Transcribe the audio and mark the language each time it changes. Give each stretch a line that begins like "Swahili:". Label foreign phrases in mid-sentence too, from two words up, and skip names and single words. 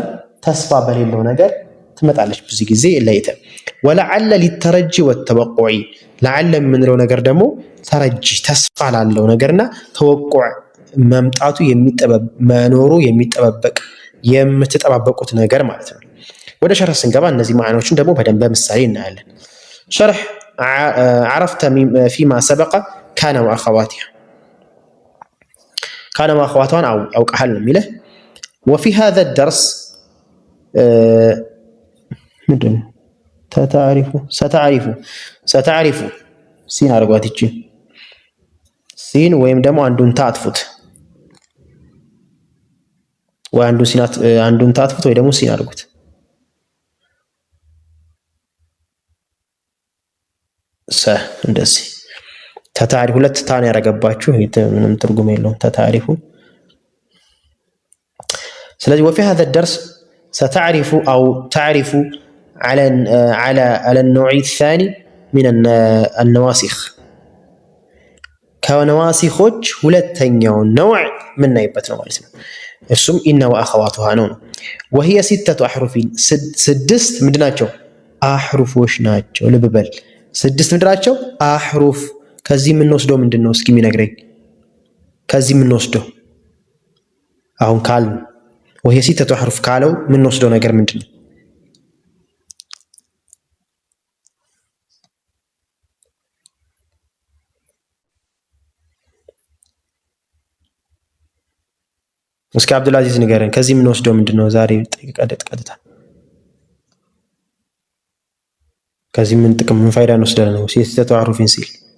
Amharic: ተስፋ በሌለው ነገር ትመጣለች ብዙ ጊዜ ለይተ።
Arabic: ولعل للترجي والتوقع لعل
Amharic: የምንለው ነገር ደግሞ ተረጂ ተስፋ ላለው ነገርና ተወቁዕ መምጣቱ መኖሩ የሚጠባበቅ የምትጠባበቁት ነገር ማለት ነው። ወደ ሸርህ ስንገባ እነዚህ ማዕናዎችን ደግሞ በደንብ በምሳሌ እናያለን። ሸርህ
Arabic: عرفت فيما سبق كان واخواتها كان واخواتها
Amharic: አውቀሃል ነው የሚለው።
Arabic: وفي هذا الدرس
Amharic: ምንድን ነው ستعرف ሲን አድርጓት ይቺ ሲን ወይም ደግሞ አንዱን ታጥፉት ወይ አንዱን ታጥፉት ወይ ደግሞ ሲን አድርጉት። እንደዚህ ተታሪፍ ሁለት ታን ያረጋባችሁ ምንም ትርጉም የለውም ተታሪፉ። ስለዚህ
Arabic: وفي هذا الدرس ستعرف أو تعرف على النوع الثاني من النواسخ
Amharic: ከነዋሲኾች ሁለተኛውን ነውዕ ምናይበት ነው ማለት ነው። እሱም
Arabic: إن وأخواتها
Amharic: ነው።
Arabic: وهي ستة أحرف
Amharic: ስድስት ምንድናቸው? አህሩፎች ናቸው። ልብ በል ስድስት ምንድናቸው? አህሩፍ። ከዚህ የምንወስደው ምንድነው? እስኪ የሚነግረኝ ከዚህ የምንወስደው አሁን ካልን
Arabic: وهي ستة أحرف
Amharic: ካለው የምንወስደው ነገር ምንድነው? እስኪ አብዱልአዚዝ ንገረን ከዚህ የምንወስደው ምንድነው? ዛሬ ቀጥታ ከዚህ ምን ጥቅም ምን ፋይዳ እንወስዳለን ነው
Arabic: ستة أحرف
Amharic: ሲል?